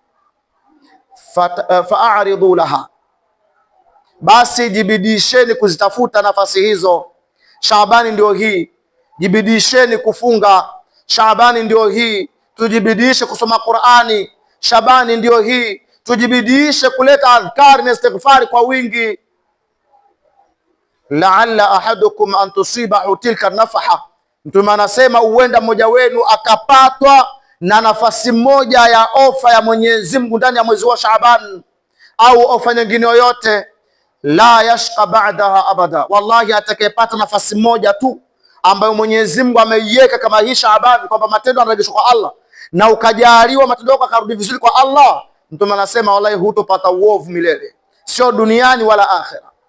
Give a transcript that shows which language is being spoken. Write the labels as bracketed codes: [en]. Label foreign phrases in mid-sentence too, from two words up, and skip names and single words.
[ar] فتعرضوا لها, [sw] basi jibidisheni kuzitafuta nafasi hizo. Shaabani ndio hii, jibidisheni kufunga. Shaabani ndio hii, tujibidishe kusoma Qur'ani. Shaabani ndio hii, tujibidishe kuleta adhkari na istighfari kwa wingi. [ar] لعل أحدكم أن تصيبه تلك النفحة, [sw] Mtume anasema huenda mmoja wenu akapatwa na nafasi moja ya ofa ya Mwenyezi Mungu ndani ya mwezi wa Shaaban, au ofa nyingine yoyote, [ar] لا يشقى بعدها أبدا. [sw] Wallahi, atakayepata nafasi moja tu ambayo Mwenyezi Mungu ameiweka kama hii Shaaban, kwamba matendo yanarejeshwa kwa Allah, na ukajaliwa matendo yako akarudi vizuri kwa Allah, Mtume anasema wallahi hutopata uovu milele, sio duniani wala akhera.